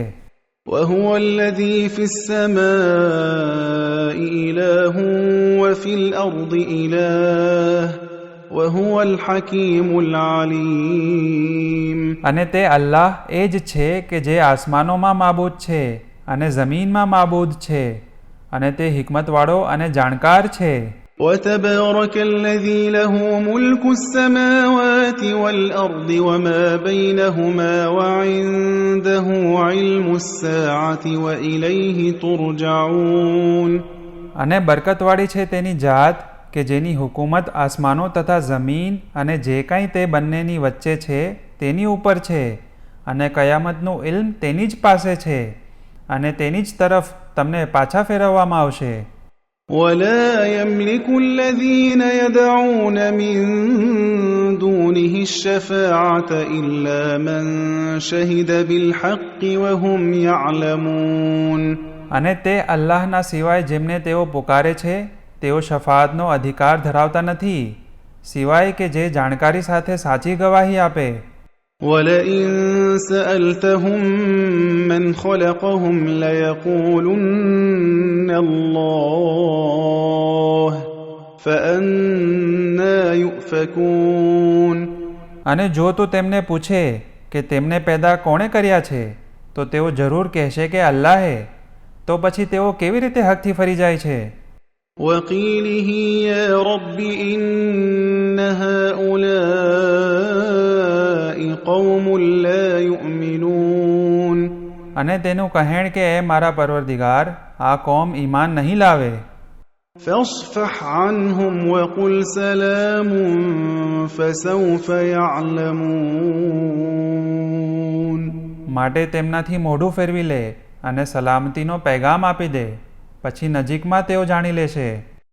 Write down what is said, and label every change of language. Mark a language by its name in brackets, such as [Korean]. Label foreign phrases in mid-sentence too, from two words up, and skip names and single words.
[Arabic] وهو الذي في السماء إله وفي الأرض إله وهو الحكيم العليم. [Gujarati] અને તે અલ્લાહ એ જ છે કે જે આસમાનોમાં માબૂદ છે અને જમીનમાં માબૂદ છે, અને તે હિકમતવાળો અને જાણકાર છે. [Arabic] وتبارك الذي له ملك السماوات والأرض وما بينهما وعنده علم الساعة وإليه ترجعون. [Gujarati] અને બરકતવાળી છે તેની જાત કે જેની હુકુમત આસમાનો તથા જમીન અને જે કાંઈ તે બંનેની વચ્ચે છે તેની ઉપર છે, અને કયામતનું ઇલ્મ તેની જ પાસે છે, અને તેની જ તરફ તમને પાછા ફેરવવામાં આવશે. [Arabic] ولا يملك الذين يدعون من دونه الشفاعة إلا من شهد بالحق وهم يعلمون. [Gujarati] અને તે અલ્લાહના સિવાય જેમને તેઓ પુકારે છે તેઓ શફાઅતનો અધિકાર ધરાવતા નથી, સિવાય કે જે જાણકારી સાથે સાચી ગવાહી આપે. [Arabic] ولئن سألتهم من خلقهم ليقولن الله فأنا يؤفكون. [Gujarati] અને જો તું તેમને પૂછે કે તેમને પેદા કોણે કર્યા છે તો તેઓ જરૂર કહેશે કે અલ્લાહે, તો પછી તેઓ કેવી રીતે હકથી ફરી જાય છે. [Arabic] وقيله يا رب إن هؤلاء قوم لا يؤمنون [Gujarati] અને તેનું કહેણ કે એ મારા પરવરદિગાર આ કોમ ઈમાન નહીં લાવે. [Arabic] فاصفح عنهم وقل سلام فسوف يعلمون [Gujarati] માટે તેમનાથી મોઢું ફેરવી લે અને સલામતીનો પૈગામ આપી દે, પછી નજીકમાં તેઓ જાણી લેશે.